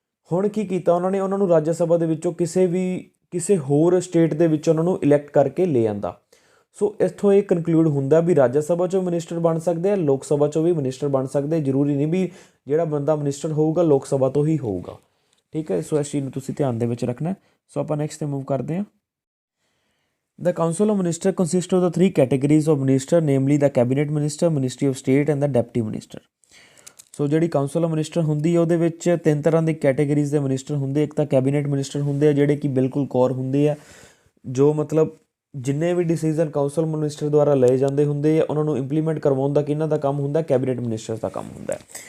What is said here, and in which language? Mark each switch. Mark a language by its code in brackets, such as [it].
[pa] ਹੁਣ ਕੀ ਕੀਤਾ ਉਹਨਾਂ ਨੇ ਉਹਨਾਂ ਨੂੰ ਰਾਜ ਸਭਾ ਦੇ ਵਿੱਚੋਂ ਕਿਸੇ ਹੋਰ ਸਟੇਟ ਦੇ ਵਿੱਚ ਉਹਨਾਂ ਨੂੰ ਇਲੈਕਟ ਕਰਕੇ ਲੈ ਆਂਦਾ। ਸੋ ਇੱਥੋਂ ਇਹ ਕਨਕਲੂਡ ਹੁੰਦਾ ਵੀ ਰਾਜ ਸਭਾ 'ਚੋਂ ਮਿਨਿਸਟਰ ਬਣ ਸਕਦੇ ਆ, ਲੋਕ ਸਭਾ 'ਚੋਂ ਵੀ ਮਿਨਿਸਟਰ ਬਣ ਸਕਦੇ। ਜ਼ਰੂਰੀ ਨਹੀਂ ਵੀ ਜਿਹੜਾ ਬੰਦਾ ਮਿਨਿਸਟਰ ਹੋਊਗਾ ਲੋਕ ਸਭਾ ਤੋਂ ਹੀ ਹੋਊਗਾ, ਠੀਕ ਹੈ। ਸੋ ਇਸ ਚੀਜ਼ ਨੂੰ ਤੁਸੀਂ ਧਿਆਨ ਦੇ ਵਿੱਚ ਰੱਖਣਾ। ਸੋ ਆਪਾਂ ਨੈਕਸਟ 'ਤੇ ਮੂਵ ਕਰਦੇ ਹਾਂ। [en] The Council of Ministers consists of the 3 categories of minister, namely the Cabinet Minister, Ministry of State and the Deputy Minister. [pa] ਸੋ ਜਿਹੜੀ ਕਾਊਂਸਲ ਆਫ ਮਿਨਿਸਟਰ ਹੁੰਦੀ ਹੈ ਉਹਦੇ ਵਿੱਚ 3 ਤਰ੍ਹਾਂ ਦੀ ਕੈਟੇਗਰੀਜ਼ ਦੇ ਮਿਨਿਸਟਰ ਹੁੰਦੇ। ਇੱਕ ਤਾਂ ਕੈਬਨਿਟ ਮਿਨਿਸਟਰ ਹੁੰਦੇ ਆ ਜਿਹੜੇ ਕਿ ਬਿਲਕੁਲ ਕੋਰ ਹੁੰਦੇ ਆ, ਜੋ ਮਤਲਬ ਜਿੰਨੇ ਵੀ ਡਿਸੀਜ਼ਨ ਕਾਊਂਸਲ ਮਿਨਿਸਟਰ ਦੁਆਰਾ ਲਏ ਜਾਂਦੇ ਹੁੰਦੇ ਆ ਉਹਨਾਂ ਨੂੰ ਇੰਪਲੀਮੈਂਟ ਕਰਵਾਉਣ ਦਾ ਕਿਹਨਾਂ ਦਾ ਕੰਮ ਹੁੰਦਾ, ਕੈਬਨਿਟ ਮਿਨਿਸਟਰਸ ਦਾ ਕੰਮ ਹੁੰਦਾ।